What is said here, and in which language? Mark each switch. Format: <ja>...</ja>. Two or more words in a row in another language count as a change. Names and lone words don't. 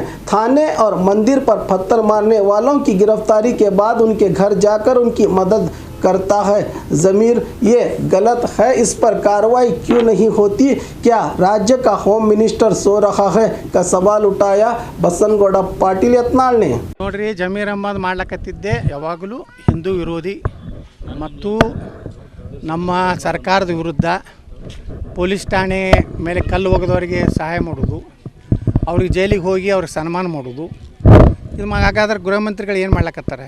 <hi>थाने और मंदिर पर पत्थर मारने वालों की गिरफ्तारी के बाद उनके घर जाकर उनकी मदद करता है जमीर, ये गलत है। इस पर कार्रवाई क्यों नहीं होती? क्या राज्य का</hi> <en>home minister</en> <hi>सो रहा है का सवाल उठाया बसनगौಡ पाटिल यತ್ನಾಳ್ ने।</hi> <kn>ನೋಡ್ರಿ, ಜಮೀರ್ ಅಹ್ಮದ್ ಮಾಡ್ಲಕತ್ತಿದ್ದೆ ಯಾವಾಗಲೂ ಹಿಂದೂ ವಿರೋಧಿ ಮತ್ತು ನಮ್ಮ ಸರ್ಕಾರದ ವಿರುದ್ಧ ಪೊಲೀಸ್ ಠಾಣೆ ಮೇಲೆ ಕಲ್ಲು ಒಗೆದವರಿಗೆ ಸಹಾಯ ಮಾಡೋದು, ಅವ್ರಿಗೆ ಜೈಲಿಗೆ ಹೋಗಿ ಅವ್ರಿಗೆ ಸನ್ಮಾನ ಮಾಡೋದು, ಇದು ಹಾಗಾದ್ರೆ ಗೃಹ ಮಂತ್ರಿಗಳು ಏನು ಮಾಡ್ಲಕತ್ತಾರೆ?</kn>